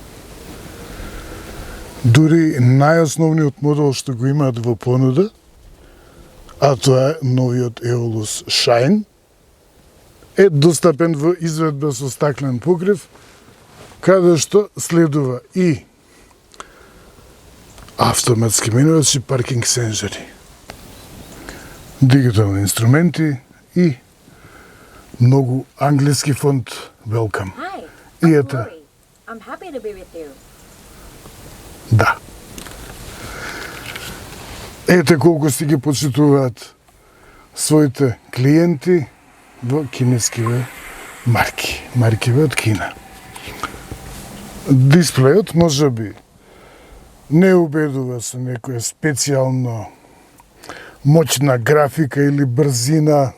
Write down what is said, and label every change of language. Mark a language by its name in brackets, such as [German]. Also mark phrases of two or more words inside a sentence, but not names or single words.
[Macedonian] Дури најосновниот модел што го имаат во понуда, а тоа е новиот Eolus Shine, е достапен во изведба со стаклен покрив, каде што следува и автоматски менувач и паркинг сензори, дигитални инструменти и многу англиски фонт Welcome. [English] Hi, [Macedonian] И [English] I'm [Macedonian] ета, [English] Lori. I'm happy to be with you. [Macedonian] да. Ете колку си ги почитуваат своите клиенти во кинескиве маркиве од Кина. Дисплејот може би не убедува со некоја специјално моćна графика или брзина.